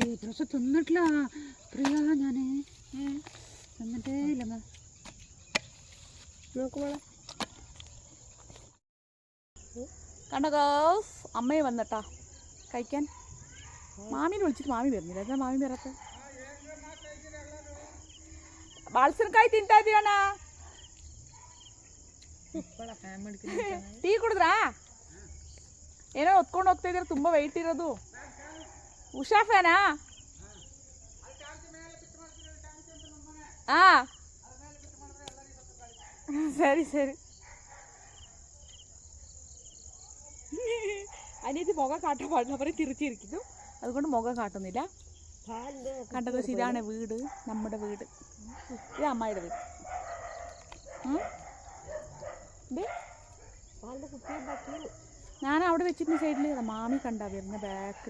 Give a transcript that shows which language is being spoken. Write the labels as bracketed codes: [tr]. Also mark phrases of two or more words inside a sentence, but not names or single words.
[ml] പക്ഷെ തിന്നിട്ടില്ല പ്രിയ, ഞാന് തിന്നിട്ടേ ഇല്ല. നോക്കുമ്പോളെ കണ്ടോ ഗേൾസ്, അമ്മയെ വന്നിട്ടാ കഴിക്കാൻ. മാമീനെ വിളിച്ചിട്ട് മാമി വരുന്നില്ല. എന്താ മാമി വരാത്ത? [kn] ಬಾಳ್ಸನಕಾಯಿ ತಿಂತಾ ಇದೀರಣ್ಣ? ಟೀ ಕುಡಿದ್ರಾ? ಏನೋ ಹೊತ್ಕೊಂಡು ಹೋಗ್ತಾ ಇದ್ದೀರ, ತುಂಬ ವೆಯ್ಟ್ ಇರೋದು. ಉಷಾ ಫ್ಯಾನಾ? ಹಾಂ ಸರಿ ಸರಿ. [ml] അനിയത്തി മുഖം കാട്ടാൻ പാടില്ല, അവർ തിരിച്ചിരിക്കുന്നു. അതുകൊണ്ട് മുഖം കാട്ടുന്നില്ല. കണ്ടത് ഇതാണ് വീട്, നമ്മുടെ വീട്. ഇത് അമ്മായിയുടെ വീട്. ഞാൻ അവിടെ വെച്ചിരുന്ന സൈഡിൽ മാമി കണ്ടാ വരുന്ന ബാക്കിൽ.